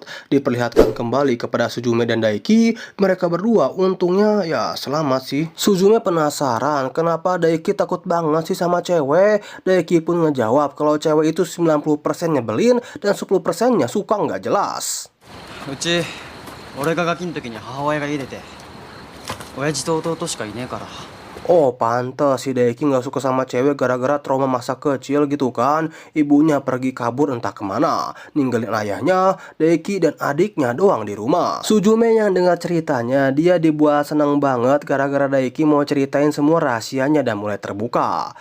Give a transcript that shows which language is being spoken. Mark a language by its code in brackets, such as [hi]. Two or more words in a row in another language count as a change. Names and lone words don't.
[id] Diperlihatkan kembali kepada Suzume dan Daiki, mereka berdua untungnya ya selamat sih. Suzume penasaran kenapa Daiki takut banget sih sama cewek. Daiki pun ngejawab kalau cewek itu 90% nyebelin dan 10%-nya suka nggak jelas. [ja] うち俺がガキの時に母親が家出て親父と弟しかいねえから。 [id] Oh pantes si Daiki nggak suka sama cewek gara-gara trauma masa kecil gitu kan. Ibunya pergi kabur entah kemana, ninggalin ayahnya, Daiki dan adiknya doang di rumah. Suzume yang dengar ceritanya dia dibuat seneng banget gara-gara Daiki mau ceritain semua rahasianya dan mulai terbuka.